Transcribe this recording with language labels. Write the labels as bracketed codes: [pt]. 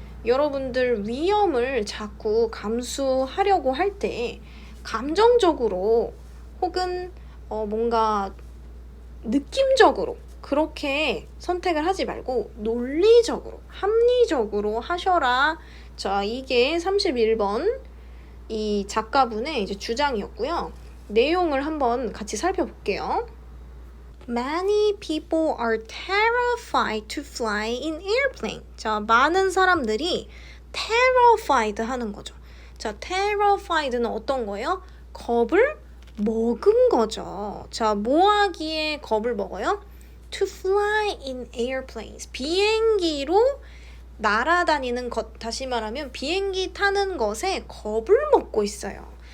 [ko] 여러분들 위험을 자꾸 감수하려고 할 때 감정적으로 혹은 뭔가 느낌적으로 그렇게 선택을 하지 말고 논리적으로, 합리적으로 하셔라. 자, 이게 31번 이 작가분의 이제 주장이었고요. 내용을 한번 같이 살펴볼게요. [en] Many people are terrified to fly in airplane. [ko] 자, 많은 사람들이 terrified 하는 거죠. 자, terrified는 어떤 거예요? 겁을 먹은 거죠. 자, 뭐 하기에 겁을 먹어요? [en] To fly in airplanes. [ko] 비행기로 날아다니는 것, 다시 말하면 비행기 타는 것에 겁을 먹고 있어요.